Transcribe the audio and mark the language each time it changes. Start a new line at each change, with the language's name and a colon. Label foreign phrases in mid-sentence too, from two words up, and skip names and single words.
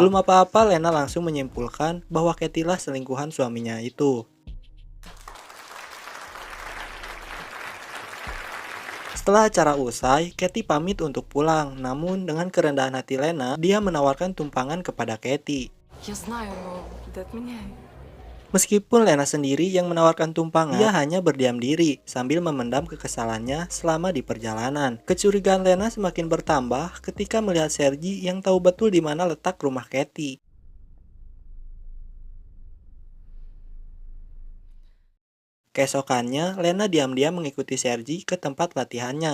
Indonesian: Belum apa-apa Lena langsung menyimpulkan bahwa Katy lah selingkuhan suaminya itu. Setelah acara usai, Katy pamit untuk pulang. Namun dengan kerendahan hati Lena, dia menawarkan tumpangan kepada Katy.
Russian: Я знаю, но ты от меня.
Indonesian: Meskipun Lena sendiri yang menawarkan tumpangan, dia hanya berdiam diri sambil memendam kekesalannya selama di perjalanan. Kecurigaan Lena semakin bertambah ketika melihat Sergi yang tahu betul di mana letak rumah Katy. Keesokannya, Lena diam-diam mengikuti Sergi ke tempat latihannya.